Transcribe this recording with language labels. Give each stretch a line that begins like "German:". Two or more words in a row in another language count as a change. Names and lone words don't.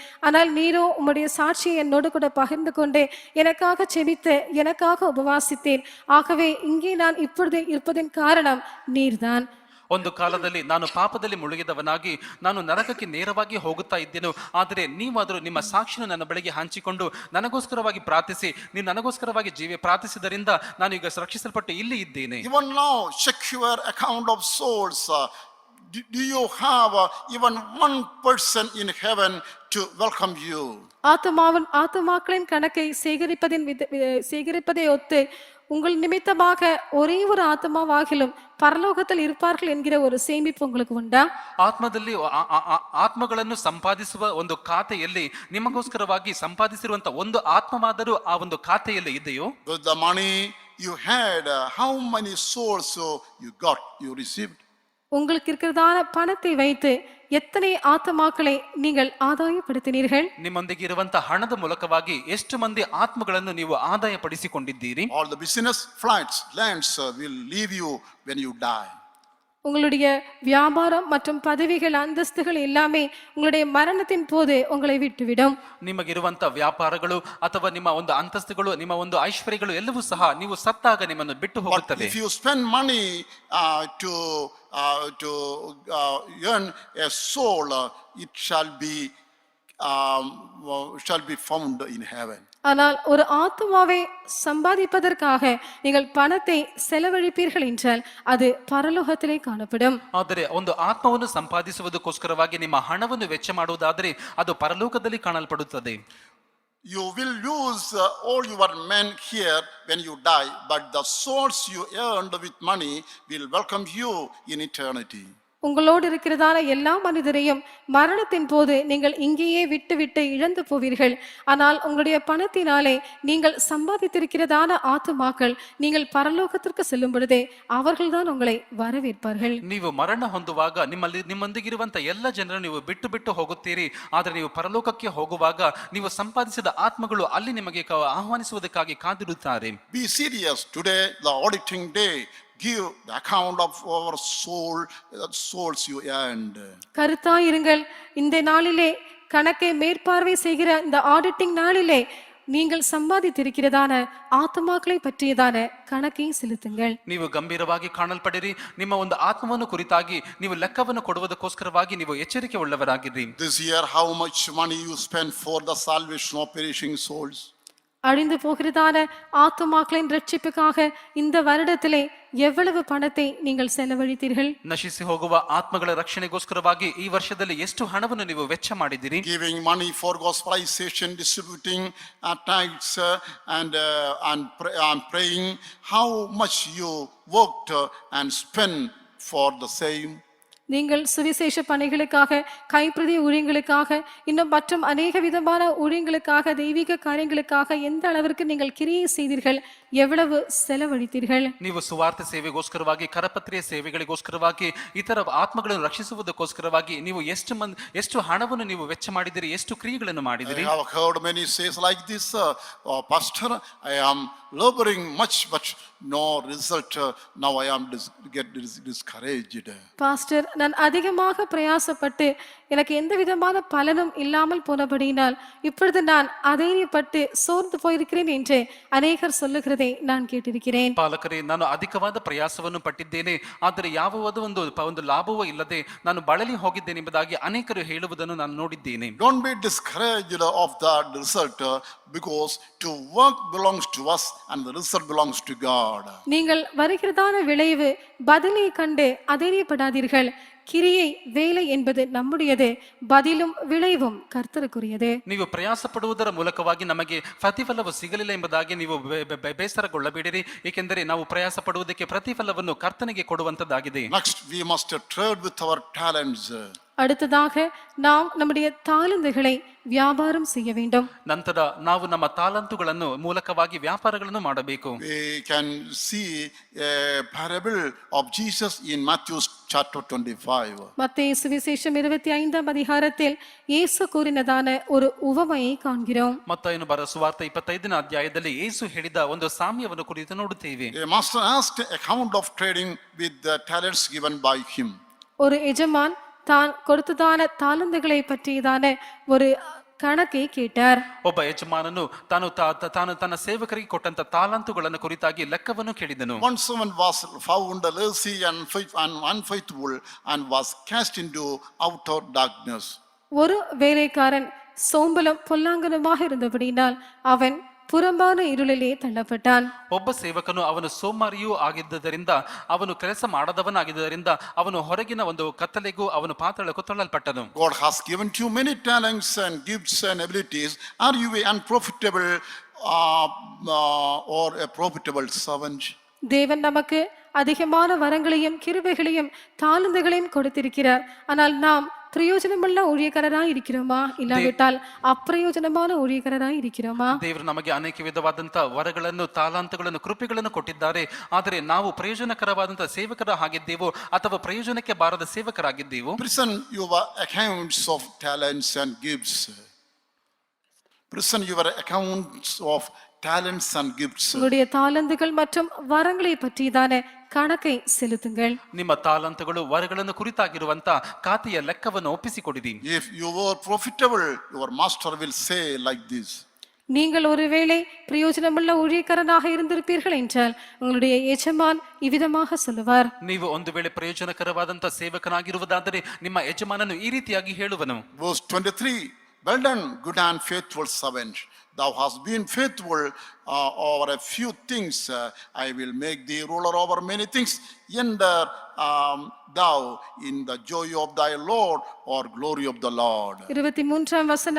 Tamil: ஆனால் நீரோ உம்முடைய சாட்சியை என்னோடு கூட பகிர்ந்து கொண்டே எனக்காக செபித்து எனக்காக உபவாசித்தேன். ஆகவே இங்கே நான் இப்பொழுது இருப்பதின் காரணம் நீர்தான்.
Kannada: ಒಂದು ಕಾಲದಲ್ಲಿ ನಾನು ಪಾಪದಲ್ಲಿ ಮುಳುಗಿದವನಾಗಿ ನಾನು ನರಕಕ್ಕೆ ನೇರವಾಗಿ ಹೋಗುತ್ತಾ ಇದ್ದೆನು. ಆದರೆ ನೀವಾದರೂ ನಿಮ್ಮ ಸಾಕ್ಷಿಯನ್ನು ನನ್ನ ಬಳಿಗೆ ಹಂಚಿಕೊಂಡು ನನಗೋಸ್ಕರವಾಗಿ ಪ್ರಾರ್ಥಿಸಿ ನೀವು ನನಗೋಸ್ಕರವಾಗಿ ಪ್ರಾರ್ಥಿಸಿದರಿಂದ ನಾನು ಈಗ ರಕ್ಷಿಸಲ್ಪಟ್ಟು ಇಲ್ಲಿ ಇದ್ದೇನೆ.
English: Even now, check your account of souls. Do you have even one person in heaven to welcome you?
Tamil: ஆத்துமாக்களின் கணக்கை சேகரிப்பதை ஒத்து உங்கள் நிமித்தமாக ஒரே ஒரு ஆத்மாவாகிலும் பரலோகத்தில் இருப்பார்கள் என்கிற ஒரு சேமிப்பு உங்களுக்கு உண்டா?
Kannada: ಆತ್ಮಗಳನ್ನು ಸಂಪಾದಿಸುವ ಒಂದು ಖಾತೆಯಲ್ಲಿ ನಿಮಗೋಸ್ಕರವಾಗಿ ಸಂಪಾದಿಸಿರುವಂತ ಒಂದು ಆತ್ಮವಾದರೂ ಆ ಒಂದು ಖಾತೆಯಲ್ಲಿ ಇದೆಯೋ?
English: With the money you had, how many souls you received?
Tamil: உங்களுக்கு இருக்கிறதான பணத்தை வைத்து எத்தனை ஆத்மாக்களை நீங்கள் ஆதாயப்படுத்தினீர்கள்?
Kannada: ನಿಮ್ಮೊಂದಿಗೆ ಇರುವಂತ ಹಣದ ಮೂಲಕವಾಗಿ ಎಷ್ಟು ಮಂದಿ ಆತ್ಮಗಳನ್ನು ನೀವು ಆದಾಯಪಡಿಸಿಕೊಂಡಿದ್ದೀರಿ?
English: All the business, flights, lands will leave you when you die.
Tamil: உங்களுடைய வியாபாரம் மற்றும் பதவிகள் அந்தஸ்துகள் எல்லாமே உங்களுடைய மரணத்தின் போது உங்களை விட்டுவிடும்.
Kannada: ನಿಮಗಿರುವಂತ ವ್ಯಾಪಾರಗಳು ಅಥವಾ ನಿಮ್ಮ ಒಂದು ಅಂತಸ್ತುಗಳು ನಿಮ್ಮ ಒಂದು ಐಶ್ವರ್ಯಗಳು ಎಲ್ಲವೂ ಸಹ ನೀವು ಸತ್ತಾಗ ನಿಮ್ಮನ್ನು ಬಿಟ್ಟು ಹೋಗುತ್ತವೆ.
English: If you spend money to earn a soul, it shall be found in heaven.
Tamil: ஆனால் ஒரு ஆத்துமாவை சம்பாதிப்பதற்காக நீங்கள் பணத்தை செலவழிப்பீர்கள் என்றால் அது பரலோகத்திலே காணப்படும்.
Kannada: ಆದರೆ ಒಂದು ಆತ್ಮವನ್ನು ಸಂಪಾದಿಸುವುದಕ್ಕೋಸ್ಕರವಾಗಿ ನಿಮ್ಮ ಹಣವನ್ನು ವೆಚ್ಚ ಮಾಡುವುದಾದರೆ ಅದು ಪರಲೋಕದಲ್ಲಿ ಕಾಣಲ್ಪಡುತ್ತದೆ.
English: You will lose all your men here when you die, but the souls you earned with money will welcome you in eternity.
Tamil: உங்களோடு இருக்கிறதான எல்லா மனிதரையும் மரணத்தின் போது நீங்கள் இங்கேயே விட்டு விட்டு இழந்து போவீர்கள். ஆனால் உங்களுடைய பணத்தினாலே நீங்கள் சம்பாதித்திருக்கிறதான ஆத்துமாக்கள் நீங்கள் பரலோகத்திற்கு செல்லும் பொழுதே அவர்கள்தான் உங்களை வரவேற்பார்கள்.
Kannada: ನೀವು ಮರಣ ಹೊಂದುವಾಗ ನಿಮ್ಮೊಂದಿಗಿರುವಂತ ಎಲ್ಲ ಜನರು ನೀವು ಬಿಟ್ಟು ಬಿಟ್ಟು ಹೋಗುತ್ತೀರಿ. ಆದರೆ ನೀವು ಪರಲೋಕಕ್ಕೆ ಹೋಗುವಾಗ ನೀವು ಸಂಪಾದಿಸಿದ ಆತ್ಮಗಳು ಅಲ್ಲಿ ನಿಮಗೆ ಆಹ್ವಾನಿಸುವುದಕ್ಕಾಗಿ ಕಾದಿರುತ್ತಾರೆ.
English: Be serious today, the auditing day. Give the account of our souls you earned.
Tamil: கருத்தாயிருங்கள். இந்த நாளிலே கணக்கை மேற்பார்வை செய்கிற இந்த ஆடிட்டிங் நாளிலே நீங்கள் சம்பாதித்திருக்கிறதான ಆತ್ಮகளை பற்றியதான ಕಣಕೈ செலுத்துங்கள்.
Kannada: ನೀವು ಗಂಭೀರವಾಗಿ ಕಾಣಲ್ಪಡಿರಿ. ನಿಮ್ಮ ಒಂದು ಆತ್ಮವನ್ನು ಕುರಿತಾಗಿ ನೀವು ಲೆಕ್ಕವನ್ನು ಕೊಡುವುದಕ್ಕೋಸ್ಕರವಾಗಿ ನೀವು ಎಚ್ಚರಿಕೆ ಉಳ್ಳವರಾಗಿರಿ.
English: This year how much money you spend for the salvation of perishing souls?
Tamil: அழிந்து போகிறதான ஆத்துமாக்களின் ரட்சிப்புக்காக இந்த வருடத்திலே எவ்வளவு பணத்தை நீங்கள் செலவழித்தீர்கள்?
Kannada: ನಶಿಸಿ ಹೋಗುವ ಆತ್ಮಗಳ ರಕ್ಷಣೆಗೋಸ್ಕರವಾಗಿ ಈ ವರ್ಷದಲ್ಲಿ ಎಷ್ಟು ಹಣವನ್ನು ನೀವು ವೆಚ್ಚ ಮಾಡಿದಿರಿ?
English: Giving money for gospelization, distributing tithes and praying. How much you worked and spent for the same?
Tamil: நீங்கள் சுவிசேஷ பணிகளுக்காக, கைப்பிரதி ஊழியங்களுக்காக, இன்னும் மற்றும் அநேக விதமான ஊழியங்களுக்காக, தெய்வீக காரியங்களுக்காக எந்த அளவிற்கு நீங்கள் கிரியை செய்தீர்கள், எவ்வளவு செலவழித்தீர்கள்?
Kannada: ನೀವು ಸುವಾರ್ತೆ ಸೇವೆಗೋಸ್ಕರವಾಗಿ, ಕರಪತ್ರಿಯ ಸೇವೆಗಳಿಗೋಸ್ಕರವಾಗಿ, ಇತರ ಆತ್ಮಗಳನ್ನು ರಕ್ಷಿಸುವುದಕ್ಕೋಸ್ಕರವಾಗಿ ನೀವು ಎಷ್ಟು ಹಣವನ್ನು ನೀವು ವೆಚ್ಚ ಮಾಡಿದಿರಿ, ಎಷ್ಟು ಕ್ರಿಯೆಗಳನ್ನು ಮಾಡಿದಿರಿ?
English: I have heard many says like this, Pastor, I am laboring much but no result. Now I am get discouraged.
Tamil: பாஸ்டர், நான் அதிகமாக பிரயாசப்பட்டு எனக்கு எந்த விதமான பலனும் இல்லாமல் போனபடியினால் இப்பொழுது நான் அதைரியப்பட்டு சோர்ந்து போயிருக்கிறேன் என்று அநேகர் சொல்லுகிறதை நான் கேட்டிருக்கிறேன்.
Kannada: ಪಾಲಕರೇ, ನಾನು ಅಧಿಕವಾದ ಪ್ರಯಾಸವನ್ನು ಪಟ್ಟಿದ್ದೇನೆ, ಆದರೆ ಯಾವುದಾದ ಒಂದು ಲಾಭವೂ ಇಲ್ಲದೆ ನಾನು ಬಳಲಿ ಹೋಗಿದ್ದೇನೆ ಎಂಬುದಾಗಿ ಅನೇಕರು ಹೇಳುವುದನ್ನು ನಾನು ನೋಡಿದ್ದೇನೆ.
English: Don't be discouraged of the result, because to work belongs to us and the result belongs to God.
Tamil: நீங்கள் வருகிறதான விளைவு பதிலை கண்டு அதைரியப்படாதீர்கள். கிரியை வேலை என்பது நம்முடையது, பதிலும் விளைவும் ಕರ್ತರುக்குரியது.
Kannada: ನೀವು ಪ್ರಯಾಸ ಪಡುವುದರ ಮೂಲಕವಾಗಿ ನಮಗೆ ಪ್ರತಿಫಲವು ಸಿಗಲಿಲ್ಲ ಎಂಬುದಾಗಿ ನೀವು ಬೇಸರಗೊಳ್ಳಬೇಡಿರಿ, ಏಕೆಂದರೆ ನಾವು ಪ್ರಯಾಸ ಪಡುವುದಕ್ಕೆ ಪ್ರತಿಫಲವನ್ನು ಕರ್ತನಿಗೆ ಕೊಡುವಂತದ್ದಾಗಿದೆ.
English: Next, we must trade with our talents.
Tamil: அடுத்ததாக நாம் நம்முடைய தாளந்துகளை வியாபாரம் செய்ய வேண்டும்.
Kannada: ನಂತರ ನಾವು ನಮ್ಮ ತಾಲಂತುಗಳನ್ನು ಮೂಲಕವಾಗಿ ವ್ಯಾಪಾರಗಳನ್ನು ಮಾಡಬೇಕು.
English: We can see a parable of Jesus in Matthew chapter 25.
Tamil: மத்தேயு சுவிசேஷம் 25ஆம் அதிகாரத்தில் இயேசு கூறினதான ஒரு உவமையை காண்கிறோம்.
Kannada: ಮತ್ತಾಯನು ಬರೆದ ಸುವಾರ್ತೆ 25ನೇ ಅಧ್ಯಾಯದಲ್ಲಿ ಯೇಸು ಹೇಳಿದ ಒಂದು ಸಾಮ್ಯವನ್ನು ಕುರಿತು ನೋಡುತ್ತೇವೆ.
English: A master asked account of trading with the talents given by him.
Tamil: ஒரு எஜமான் தான் கொடுத்ததான தாளந்துகளை பற்றியதான ஒரு கணக்கை கேட்டார்.
Kannada: ಒಬ್ಬ ಯಜಮಾನನು ತಾನು ತನ್ನ ಸೇವಕರಿಗೆ ಕೊಟ್ಟಂತ ತಾಲಂತುಗಳನ್ನು ಕುರಿತಾಗಿ ಲೆಕ್ಕವನ್ನು ಕೇಳಿದನು.
English: One servant was found lazy and unfaithful and was cast into outer darkness.
Tamil: ஒரு வேலைக்காரன் சோம்பலும் பொல்லாங்கனுமாக இருந்தபடினால் அவன் புறம்பான இருளிலே தள்ளப்பட்டான்.
Kannada: ಒಬ್ಬ ಸೇವಕನು ಅವನು ಸೋಮಾರಿಯೂ ಆಗಿದ್ದರಿಂದ, ಅವನು ಕೆಲಸ ಮಾಡದವನಾಗಿದ್ದರಿಂದ ಅವನು ಹೊರಗಿನ ಒಂದು ಕತ್ತಲೆಗೂ ಅವನು ಪಾತಾಳಕ್ಕೂ ತಳ್ಳಲ್ಪಟ್ಟನು.
English: God has given you many talents and gifts and abilities. Are you an unprofitable or a profitable servant?
Tamil: தேவன் நமக்கு அதிகமான வரங்களையும் கிருபைகளையும் தாளந்துகளையும் கொடுத்திருக்கிறார். ஆனால் நாம் ಪ್ರಯೋಜನವುಳ್ಳ ஊழியக்காரராய் இருக்கிறோமா, ಇಲ್ಲವಿட்டால் ಅಪ್ರಯೋಜನமான ஊழியக்காரராய் இருக்கிறோமா?
Kannada: ದೇವರು ನಮಗೆ ಅನೇಕ ವಿಧವಾದಂತ ವರಗಳನ್ನು, ತಾಲಾಂತಗಳನ್ನು, ಕೃಪೆಗಳನ್ನು ಕೊಟ್ಟಿದ್ದಾರೆ. ಆದರೆ ನಾವು ಪ್ರಯೋಜನಕರವಾದಂತ ಸೇವಕರ ಆಗಿದ್ದೇವೋ ಅಥವಾ ಪ್ರಯೋಜನಕ್ಕೆ ಬಾರದ ಸೇವಕರಾಗಿದ್ದೇವೋ?
English: Present your accounts of talents and gifts. Present your accounts of talents and gifts.
Tamil: உங்களுடைய தாளந்துகள் மற்றும் வரங்களை பற்றியதான ಕಣಕೈ செலுத்துங்கள்.
Kannada: ನಿಮ್ಮ ತಾಲಂತುಗಳು, ವರಗಳನ್ನು ಕುರಿತಾಗಿರುವಂತ ಖಾತೆಯ ಲೆಕ್ಕವನ್ನು ಒಪ್ಪಿಸಿಕೊಡಿರಿ.
English: If you were profitable, your master will say like this.
Tamil: நீங்கள் ஒருவேளை பிரயோஜனமுள்ள ஊழியக்காரனாக இருந்திருப்பீர்கள் என்றால் உங்களுடைய எஜமான் இவ்விதமாக சொல்லுவார்.
Kannada: ನೀವು ಒಂದು ವೇಳೆ ಪ್ರಯೋಜನಕರವಾದಂತ ಸೇವಕನಾಗಿರುವುದಾದರೆ ನಿಮ್ಮ ಯಜಮಾನನು ಈ ರೀತಿಯಾಗಿ ಹೇಳುವನು.
English: Verse 23, well done, good and faithful servant. Thou hast been faithful over a few things. I will make thee ruler over many things. Enter thou in the joy of thy Lord or glory of the Lord.